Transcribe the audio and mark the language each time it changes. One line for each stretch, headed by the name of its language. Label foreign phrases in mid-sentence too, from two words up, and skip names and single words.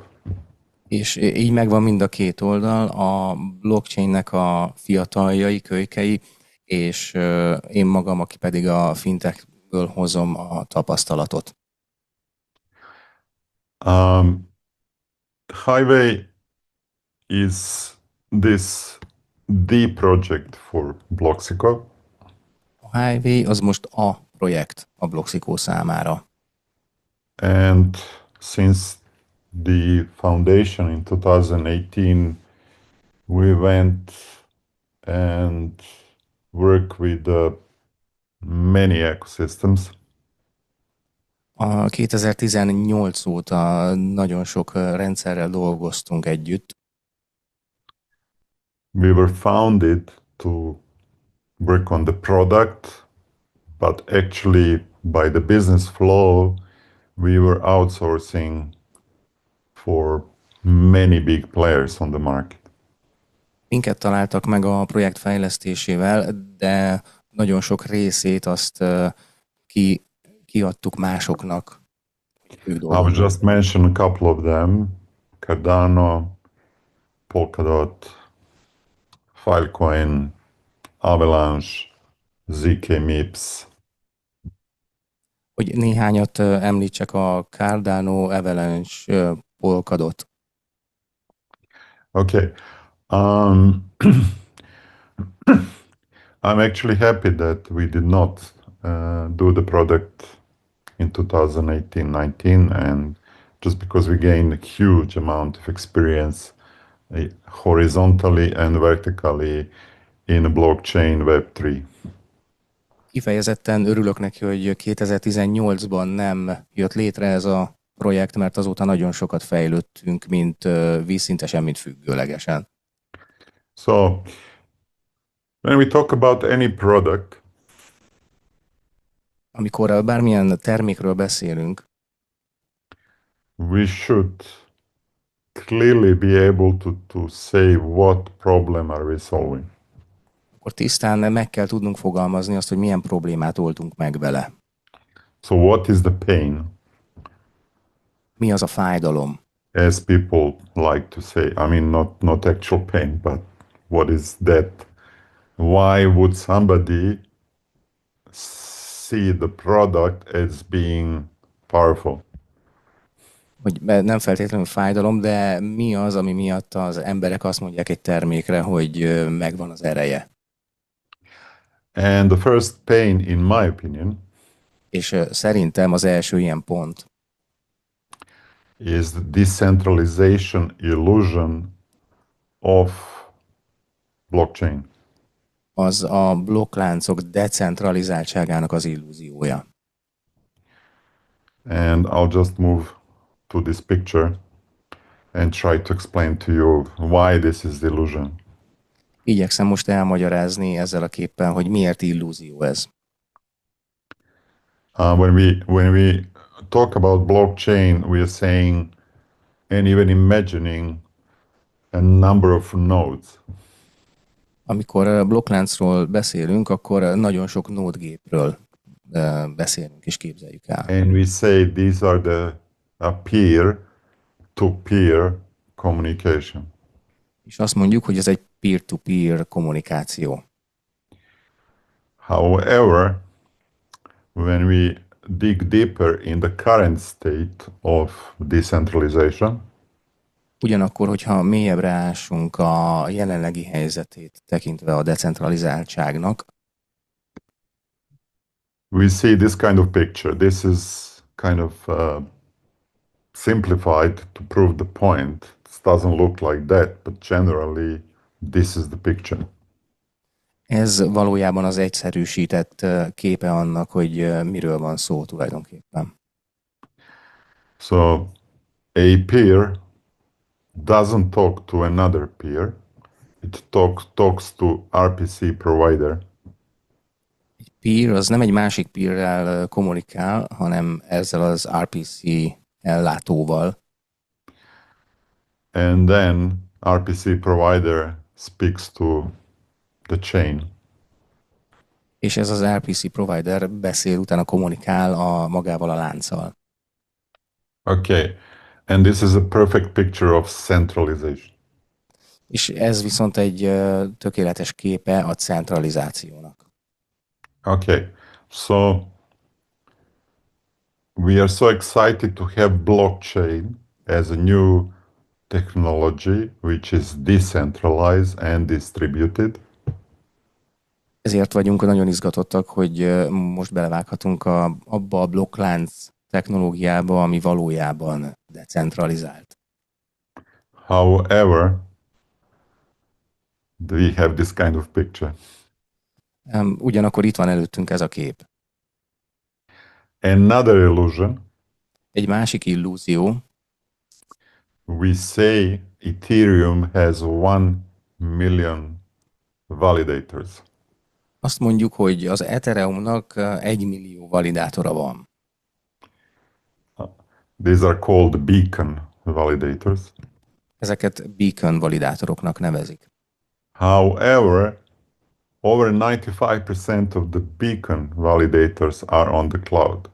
Hungarian: És így megvan mind a két oldal, a blockchainnek a fiataljai, kölykei, és én magam, aki pedig a fintechből hozom a tapasztalatot.
English: Highway is this the project for Bloxico.
Hungarian: A Highway az most a projekt a Bloxico számára.
English: And since the foundation in 2018, we went and worked with many ecosystems.
Hungarian: A 2018 óta nagyon sok rendszerrel dolgoztunk együtt.
English: We were founded to work on the product, but actually, by the business flow, we were outsourcing for many big players on the market.
Hungarian: Minket találtak meg a projekt fejlesztésével, de nagyon sok részét azt kiadtuk másoknak. Ők
English: I will just mention a couple of them: Cardano, Polkadot, Filecoin, Avalanche, ZK MIPS.
Hungarian: Hogy néhányat említsek, a Cardano, Avalanche, Polkadot.
English: Okay. I'm actually happy that we did not do the product in 2018-19, and just because we gained a huge amount of experience horizontally and vertically in blockchain Web3.
Hungarian: Kifejezetten örülök neki, hogy 2018-ban nem jött létre ez a projekt, mert azóta nagyon sokat fejlődtünk, mint vízszintesen, mint függőlegesen.
English: So, when we talk about any product,
Hungarian: amikor bármilyen termékről beszélünk,
English: we should clearly be able to say what problem are we solving.
Hungarian: akkor tisztán meg kell tudnunk fogalmazni azt, hogy milyen problémát oldunk meg vele.
English: So what is the pain?
Hungarian: Mi az a fájdalom?
English: As people like to say, I mean, not actual pain, but what is that? Why would somebody see the product as being powerful?
Hungarian: Hogy nem feltétlenül fájdalom, de mi az, ami miatt az emberek azt mondják egy termékre, hogy megvan az ereje?
English: And the first pain, in my opinion,
Hungarian: És szerintem az első ilyen pont
English: is the decentralization illusion of blockchain.
Hungarian: az a blokkláncok decentralizáltságának az illúziója.
English: And I'll just move to this picture and try to explain to you why this is the illusion.
Hungarian: Igyekszem most elmagyarázni ezzel a képpel, hogy miért illúzió ez.
English: When we talk about blockchain, we are saying and even imagining a number of nodes.
Hungarian: Amikor blokkláncról beszélünk, akkor nagyon sok nódgépről beszélünk és képzeljük el.
English: And we say these are the peer-to-peer communication.
Hungarian: És azt mondjuk, hogy ez egy peer-to-peer kommunikáció.
English: However, when we dig deeper in the current state of decentralization,
Hungarian: Ugyanakkor, hogyha mélyebbre ásunk a jelenlegi helyzetét tekintve a decentralizáltságnak,
English: we see this kind of picture. This is kind of simplified to prove the point. It doesn't look like that, but generally, this is the picture.
Hungarian: ez valójában az egyszerűsített képe annak, hogy miről van szó tulajdonképpen.
English: So a peer doesn't talk to another peer. It talks to RPC provider.
Hungarian: Egy peer az nem egy másik peerrel kommunikál, hanem ezzel az RPC ellátóval.
English: And then RPC provider speaks to the chain.
Hungarian: És ez az RPC provider beszél, utána kommunikál magával a lánccal.
English: Okay. And this is a perfect picture of centralization.
Hungarian: És ez viszont egy tökéletes képe a centralizációnak.
English: Okay. So we are so excited to have blockchain as a new technology which is decentralized and distributed.
Hungarian: Ezért vagyunk nagyon izgatottak, hogy most belevághatunk abba a blokklánc technológiába, ami valójában decentralizált.
English: However, we have this kind of picture.
Hungarian: Ugyanakkor itt van előttünk ez a kép.
English: Another illusion,
Hungarian: Egy másik illúzió,
English: we say Ethereum has 1 million validators.
Hungarian: azt mondjuk, hogy az Ethereumnak 1 millió validátora van.
English: These are called beacon validators.
Hungarian: Ezeket beacon validátoroknak nevezik.
English: However, over 95% of the beacon validators are on the cloud.